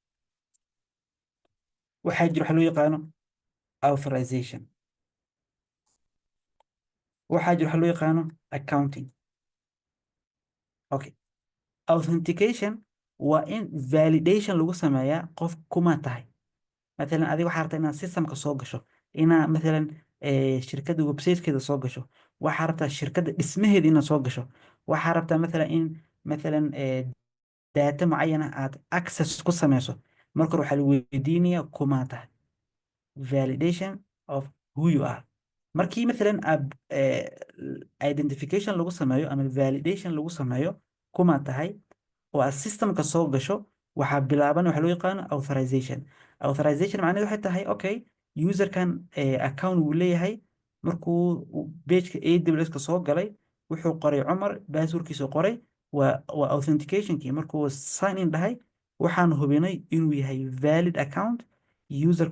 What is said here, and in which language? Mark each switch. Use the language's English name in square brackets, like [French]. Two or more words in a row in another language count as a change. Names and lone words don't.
[Somali] waxaa jira waxa loo yaqaano authorization waxaa jira waxa loo yaqaano [English] accounting okay authentication [Somali] waa in validation lagu sameeyaa qof kuma tahay مثلا adiga waxaa rabtaa inaad systemka soo gasho inaa مثلا shirkadda websitekeeda soo gasho waxaa rabtaa shirkadda dhismaheeda inaad soo gasho waxaa rabtaa مثلا in مثلا data معينة aad access ku sameyso marka hore waxaa la weydiinayaa kuma tahay [English] validation of who you are [Somali] markii مثلا identification lagu sameeyo ama validation lagu sameeyo kuma tahay oo aad systemka soo gasho waxaa bilaaban waxa loo yaqaano authorization macnaheedu waxay tahay okay userkan account uu leeyahay markuu pageka AWS ka soo galay wuxuu qoray cumar passwordkiisa qoray waa authenticationkii markuu [English] sign in [Somali] dhahay waxaan hubinay inuu yahay [English] valid account [Somali] userka